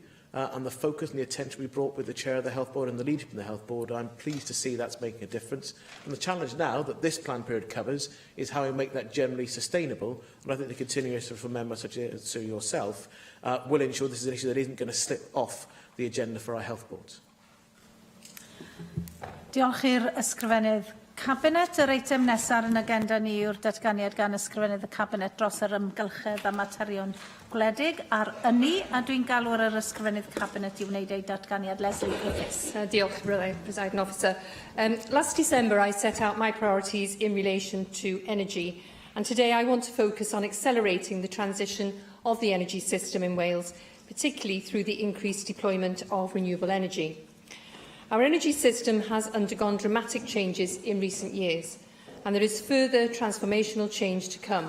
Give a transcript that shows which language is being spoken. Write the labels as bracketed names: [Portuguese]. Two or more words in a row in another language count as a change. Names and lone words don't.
[English] And the focus and the attention we brought with the chair of the Health Board and the leadership of the Health Board, I'm pleased to see that's making a difference. And the challenge now that this plan period covers is how we make that generally sustainable. And I think the continuation from members such as yourself will ensure this is an issue that isn't going to slip off the agenda for our health boards. [Welsh] Diolch i'r ysgrifennydd Cabinet, yr eitem nesaf yn agenda ni yw'r datganiad gan ysgrifennydd y Cabinet dros yr ymgylchedd a materion gwledig ar ynni, a dwi'n galw'r yr ysgrifennydd Cabinet i wneud ei datganiad. Leslie Griffiths. Diolch, [English] Presiding Officer. Last December, I set out my priorities in relation to energy, and today I want to focus on accelerating the transition of the energy system in Wales, particularly through the increased deployment of renewable energy. Our energy system has undergone dramatic changes in recent years, and there is further transformational change to come.